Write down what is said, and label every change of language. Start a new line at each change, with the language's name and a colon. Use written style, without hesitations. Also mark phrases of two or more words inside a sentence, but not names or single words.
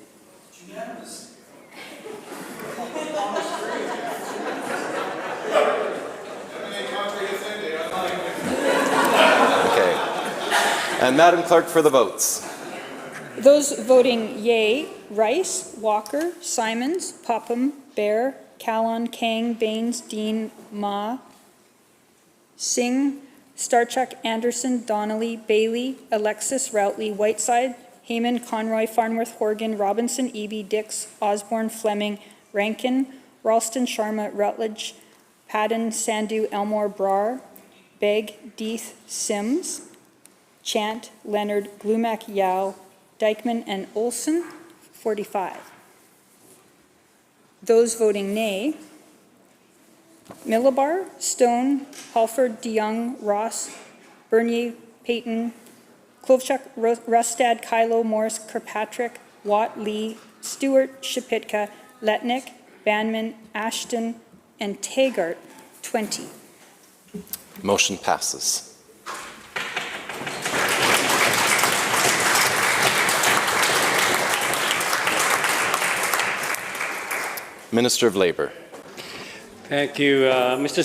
English: Okay. And Madam Clerk for the votes. Those voting yea, Rice, Walker, Simons, Popham, Bear, Callon, Kang, Baines, Dean, Ma, Singh, Starchuk, Anderson, Donnelly, Bailey, Alexis, Routley, Whiteside, Heyman, Conroy, Farnworth, Horgan, Robinson, Eby, Dix, Osborne, Fleming, Rankin, Ralston, Sharma, Rutledge, Padden, Sandu, Elmore, Brar, Begg, Deeth, Sims, Chant, Leonard, Glumac, Yao, Dykeman, and Olson, 45. Those voting nay, Millibar, Stone, Halford, DeYoung, Ross, Bernier, Payton, Klovchuk, Rustad, Kylo, Morris, Kirkpatrick, Watt, Lee, Stewart, Shapitka, Letnick, Banman, Ashton, and Taggart, 20. Motion passes. Minister of Labour. Thank you. Mr.